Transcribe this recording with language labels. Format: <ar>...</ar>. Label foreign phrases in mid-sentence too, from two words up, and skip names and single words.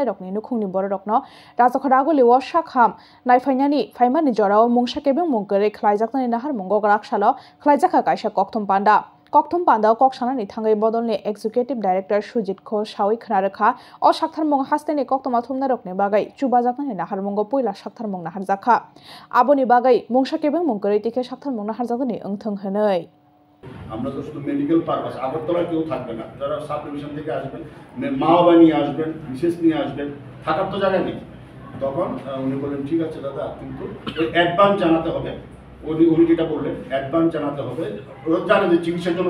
<trp>rokni nukhungni bor rokno Rajakhadaguli wa shakham naifainani phaimani jorawa mungsa kebeng mungkuri khlaijaknani nahar mungo krakshalo khlaijaka kaisa kokthum panda Kokthum Panda Koksanani Thangai Bodolni</trp> <en>Executive Director</en> <trp>Sujit Ghosh Sawi Khnarekha o Shakthar Mung hasteni koktoma thumnarokni bagai chubajaknani nahar mungo poila Shakthar Mung naharjakha aboni bagai mungsa kebeng mungkori tike Shakthar Mung naharjakani engthong hwnoi</trp> <bn>আমরা তো শুধু</bn> <en>medical purpose</en> <bn>আগরতলা কেউ থাকবে না যারা</bn> <en>sub division</en> <bn>থেকে আসবেন মা বাবা নিয়ে আসবেন বিশেষ নিয়ে আসবেন থাকার তো জায়গা নেই তখন উনি বললেন ঠিক আছে দাদা কিন্তু অ্যাডভান্স জানাতে হবে উনি যেটা বললেন অ্যাডভান্স জানাতে হবে ওরা জানে যে চিকিৎসার জন্য</bn>